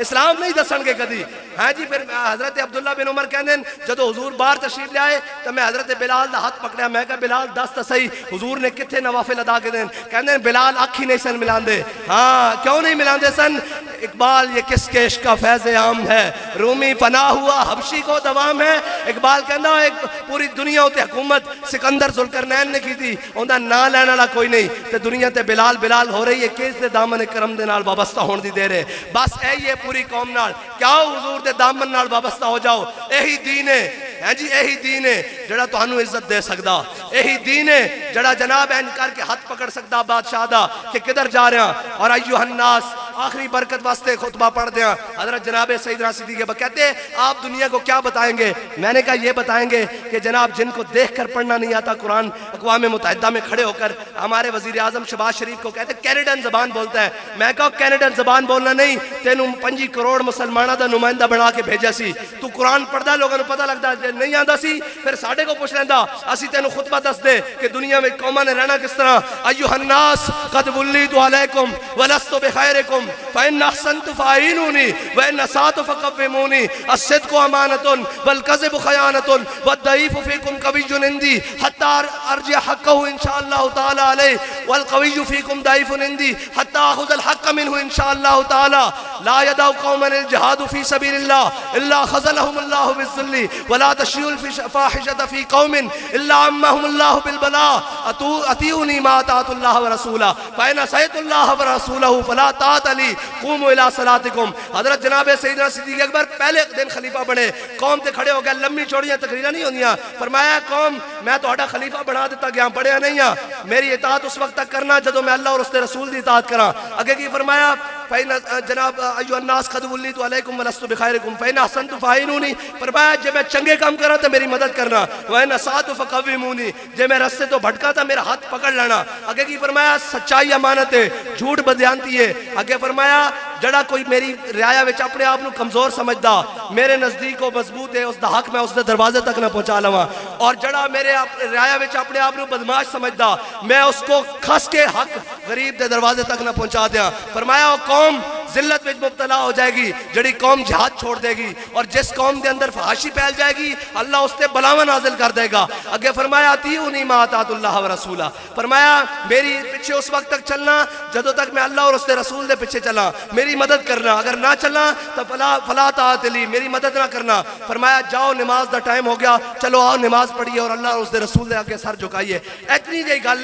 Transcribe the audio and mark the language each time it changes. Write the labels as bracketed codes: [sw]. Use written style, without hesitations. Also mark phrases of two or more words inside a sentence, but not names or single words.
[pa] اسلام نہیں دسن گے کدی ہاں جی پھر حضرت عبداللہ بن عمر کہندے جدو حضور باہر تشریف لے آئے تو میں حضرت بلال دا ہاتھ پکڑیا میں کہا بلال دس تا صحیح حضور نے کتنے نوافل ادا کے دیں کہندے بلال آنکھ ہی نہیں سن ملان دے ہاں کیوں نہیں ملان دے سن اقبال [ur] یہ کس کے عشق کا فیض عام ہے رومی پناہ ہوا حبشی کو دوام ہے [pa] اقبال کہندا ایک پوری دنیا ہوتے حکومت سکندر ذوالقرنین نے کی تھی اوندا نا لینا لا کوئی نہیں تے دنیا تے بلال بلال ہو رہی ہے کس دے دامن کرم دے نال وابستہ ہون دی دے رہے بس اے یہ پوری قوم نال کیا حضور دے دامن نال وابستہ ہو جاؤ یہی دین ہے جی یہی دین ہے جڑا تانوں عزت دے سکدا یہی دین ہے جڑا جناب این کر کے ہاتھ پکڑ سکدا بادشاہ دا کہ کدھر جا رہے ہیں اور [ar] ایھا الناس [pa] آخری برکت واسطے خطبہ پڑھ دیا حضرت جناب سیدنا صدیق [ur] کہتے ہیں آپ دنیا کو کیا بتائیں گے میں نے کہا یہ بتائیں گے کہ جناب جن کو دیکھ کر پڑھنا نہیں آتا قرآن اقوام متحدہ میں کھڑے ہو کر ہمارے وزیر اعظم شہباز شریف کو کہتے ہیں کینیڈین زبان بولتا ہے [pa] میں کہا کینیڈین زبان بولنا نہیں تینوں 5 کروڑ مسلمانہ دا نمائندہ بنا کے بھیجا سی تو قرآن پڑھدا لوگوں پتہ لگدا نہیں آندا سی پھر ساڈے کو پوچھ لیندا اسی تینوں خطبہ دس دے کہ دنیا میں قوماں نے رہنا کس طرح [ar] ایھا الناس قد ولیت علیکم ولست بخیرکم فإن أحسنت فأعينوني وإن أسأت فقوموني الصدق أمانة والكذب خيانة والضعيف فيكم قوي عندي حتى أرجع حقه إن شاء الله تعالى عليه والقوي فيكم ضعيف عندي حتى أخذ الحق منه إن شاء الله تعالى لا يدع قوما الجهاد في سبيل الله إلا خذلهم الله بالذل ولا تشيء الفاحشة في قوم إلا عمهم الله بالبلاء أطيعوني ما أطعت الله ورسوله فإن عصيت الله ورسوله فلا طاعة لي قوموا الى صلاتکم [pa] حضرت جناب سیدنا صدیق اکبر پہلے دن خلیفہ بنے قوم تے کھڑے ہو گئے لمبی چوڑیاں تقریریں نہیں ہوندیاں فرمایا قوم میں تہاڈا خلیفہ بنا دیتا گیا پڑھیا نہیں ہاں میری اطاعت اس وقت تک کرنا جدوں میں اللہ اور اس کے رسول دی اطاعت کراں اگے کی فرمایا جناب [ar] ایھا الناس قد ولیت علیکم ولست بخیرکم فإن أحسنت فأعينوني [pa] فرمایا جے میں چنگے کام کراں تے میری مدد کرنا [ar] وإن أسأت فقوموني [pa] جے میں رستے تو بھٹکا تا میرا ہاتھ پکڑ لینا اگے کی فرمایا سچائی امانت ہے جھوٹ بدیانتی ہے اگے فرمایا جڑا کوئی میری رعایا وچ اپنے آپ نو کمزور سمجھدا میرے نزدیک وہ مضبوط ہے اس دا حق میں اس دے دروازے تک نہ پہنچا لواں اور جڑا میرے رعایا وچ اپنے آپ نو بدماش سمجھدا میں اس کو کھس کے حق غریب دے دروازے تک نہ پہنچا دیاں فرمایا قوم ذلت وچ مبتلا ہو جائے گی جڑی قوم جہاد چھوڑ دے گی اور جس قوم دے اندر فحاشی پھیل جائے گی اللہ اس تے بلاواں نازل کر دے گا اگے فرمایا [ar] اطیعونی ما اطاعت اللہ ورسولہ [pa] فرمایا میری پیچھے اس وقت تک چلنا جدوں تک میں اللہ اور اس کے رسول دے پیچھے چلا میری مدد کرنا اگر نہ چلا تو [ar] فلا طاعت لی [pa] میری مدد نہ کرنا فرمایا جاؤ نماز دا ٹائم ہو گیا چلو آؤ نماز پڑھیے اور اللہ اور اس کے رسول دے آگے سر جھکائیے اتنی جی گل